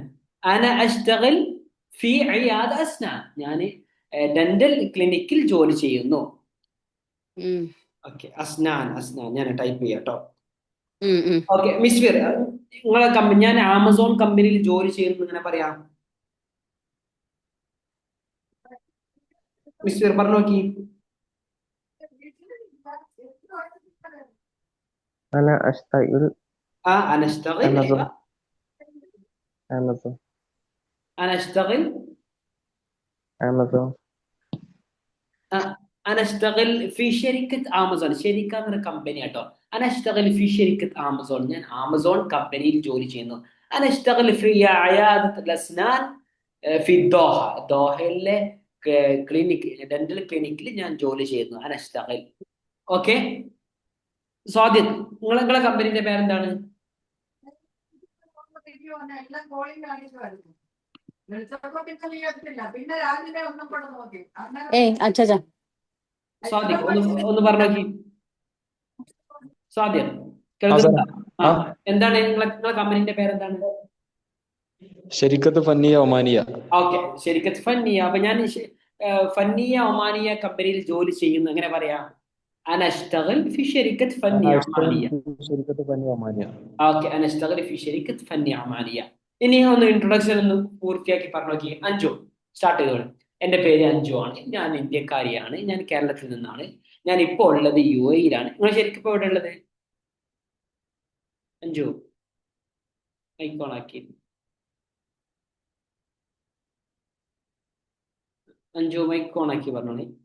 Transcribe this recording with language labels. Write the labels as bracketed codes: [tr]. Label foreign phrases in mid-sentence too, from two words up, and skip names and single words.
[ar] أنا أشتغل في عيادة أسنان, [ml] ഞാൻ ഡെന്റൽ ക്ലിനിക്കിൽ ജോലി ചെയ്യുന്നു. ഓക്കെ, അസ്നാൻ, അസ്നാൻ, ഞാൻ ടൈപ്പ് ചെയ്യാട്ടോ. ഓക്കെ, മിസ്ഫിർ, നിങ്ങളെ കമ്പനി, ഞാൻ ആമസോൺ കമ്പനിയിൽ ജോലി ചെയ്യുന്നു ഇങ്ങനെ പറയാം. മിസ്ഫിർ പറഞ്ഞു നോക്കി. [ar] أنا أشتغل أنا أشتغل أمازون. أيوة. أمازون. أنا أشتغل أمازون. أنا أشتغل في شركة آمازون. [ml] شركة എന്ന കമ്പനി കേട്ടോ. [ar] أنا أشتغل في شركة آمازون, [ml] ഞാൻ ആമസോൺ കമ്പനിയിൽ ജോലി ചെയ്യുന്നു. [ar] أنا أشتغل في عيادة الأسنان في الدوحة. [ml] ദോഹയിലെ ക്ലിനിക്, ഡെന്റൽ ക്ലിനിക്കിൽ ഞാൻ ജോലി ചെയ്യുന്നു. [ar] أنا أشتغل. [ml] ഓക്കെ, സ്വാതി, നിങ്ങളെ കമ്പനിന്റെ പേരെന്താണ്? സ്വാതി, ഒന്ന് പറഞ്ഞു നോക്കി. സ്വാതി, എന്താണ് നിങ്ങളെ കമ്പനിന്റെ പേരെന്താണ്? [ar] شركة فنية عمانية. ഓക്കെ, شركة فنية. [ml] അപ്പൊ ഞാൻ ഫന്നിയ ഒമാനിയ കമ്പനിയിൽ ജോലി ചെയ്യുന്നു, എങ്ങനെ പറയാ? [ar] أنا أشتغل في شركة فنية عمانية. شركة فنية عمانية. [ml] ഓക്കെ, [ar] أنا أشتغل في شركة فنية عمانية. [ml] ഇനി ഒന്ന് ഇൻട്രൊഡക്ഷൻ ഒന്ന് പൂർത്തിയാക്കി പറഞ്ഞു നോക്കി. അഞ്ജു, സ്റ്റാർട്ട് ചെയ്തോളൂ. എൻ്റെ പേര് അഞ്ജു ആണ്, ഞാൻ ഇന്ത്യക്കാരിയാണ്, ഞാൻ കേരളത്തിൽ നിന്നാണ്, ഞാൻ ഇപ്പോൾ ഉള്ളത് UAE-യിലാണ്. നിങ്ങൾ ശരിക്കും ഇപ്പോൾ എവിടെ ഉള്ളത് അഞ്ജു? ഐക്കോണാക്കി അഞ്ജു, മൈക്കോണാക്കി പറഞ്ഞോളി.